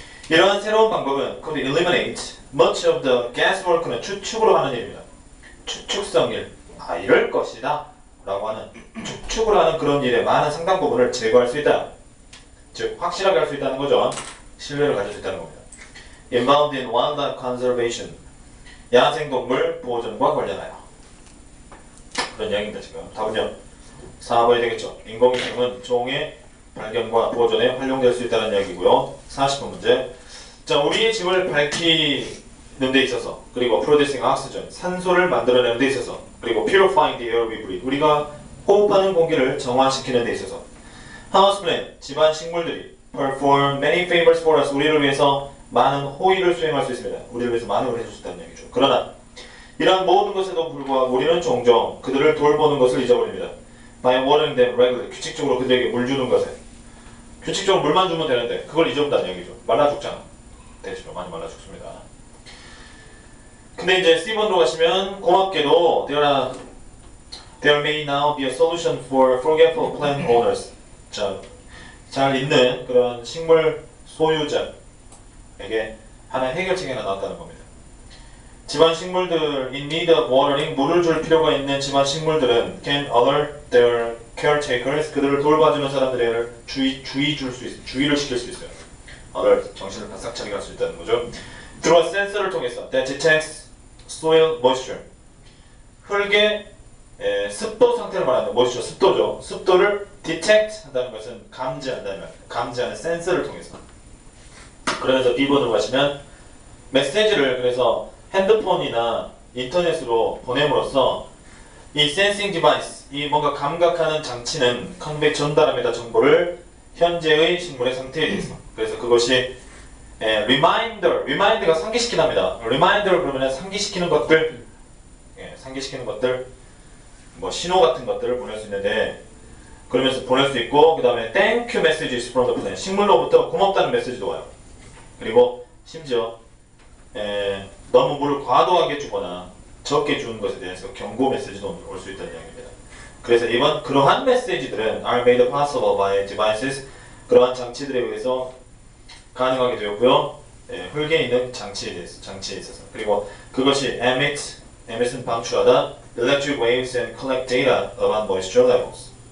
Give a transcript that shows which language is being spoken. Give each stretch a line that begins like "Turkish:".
Korean: 이러한 새로운 방법은
English: could eliminate much of the guesswork
Korean: 는 추측으로 하는 일입니다. 추측성 일, 이럴 것이다 라고 하는 추측으로 하는 그런 일의 많은 상당 부분을 제거할 수 있다. 즉 확실하게 할 수 있다는 거죠. 신뢰를 가질 수 있다는 겁니다.
English: Involved in wildlife conservation,
Korean: 야생동물 보존과 관련하여. 그런 이야기입니다. 지금 답은요 4번이 되겠죠. 인공위성은 종의 발견과 보존에 활용될 수 있다는 이야기고요. 40번 문제. 자, 우리의 집을 밝히는 데 있어서, 그리고
English: producing oxygen,
Korean: 산소를 만들어내는 데 있어서, 그리고
English: purifying the air we breathe,
Korean: 우리가 호흡하는 공기를 정화시키는 데 있어서, houseplant, 집안 식물들이
English: perform many favors for us,
Korean: 우리를 위해서 많은 호의를 수행할 수 있습니다. 우리를 위해서 많은 걸 해줄 수 있다는 얘기죠. 그러나 이러한 모든 것에도 불구하고 우리는 종종 그들을 돌보는 것을 잊어버립니다.
English: By watering them regularly,
Korean: 규칙적으로 그들에게 물 주는 것에, 규칙적으로 물만 주면 되는데 그걸 잊어본다는 얘기죠. 말라 죽잖아. 대시로 많이 말라 죽습니다. 근데 이제 C번으로 가시면 고맙게도
English: there may now be a solution for forgetful plant owners.
Korean: 자, 잘 있는 그런 식물 소유자에게 하나의 해결책이 하나 나왔다는 겁니다. 집안 식물들
English: in need of watering,
Korean: 물을 줄 필요가 있는 집안 식물들은
English: can alert their caretakers,
Korean: 그들을 돌봐주는 사람들을 주의를 시킬 수 있어요. alert, 정신을 바싹 차리게 할 수 있다는 거죠.
English: through a sensor
Korean: 를 통해서
English: that detects soil moisture,
Korean: 흙의 습도 상태를 말하는 moisture, 습도죠. 습도를 detect 한다는 것은 감지한다는 말, 감지하는 센서를 통해서. 그러면서 B번으로 가시면 메시지를 그래서 핸드폰이나 인터넷으로 보냄으로써 이
English: sensing device,
Korean: 이 뭔가 감각하는 장치는 convey 전달합니다. 정보를 현재의 식물의 상태에 대해서. 그래서 그것이 remind가 상기시킨답니다. reminder 그러면 상기시키는 것들, 상기시키는 것들, 뭐 신호 같은 것들을 보낼 수 있는데 그러면서 보낼 수 있고 그 다음에
English: thank you messages from the plant,
Korean: 식물로부터 고맙다는 메시지도 와요. 그리고 심지어 너무 물을 과도하게 주거나 적게 주는 것에 대해서 경고 메시지도 올 수 있다는 이야기입니다. 그래서 이번 그러한 메시지들은
English: are made possible by devices,
Korean: 그러한 장치들에 의해서 가능하게 되었고요. 흙에 있는 장치에 있어서. 그리고 그것이
English: emit은
Korean: 방출하다,
English: electric waves and collect data about moisture levels.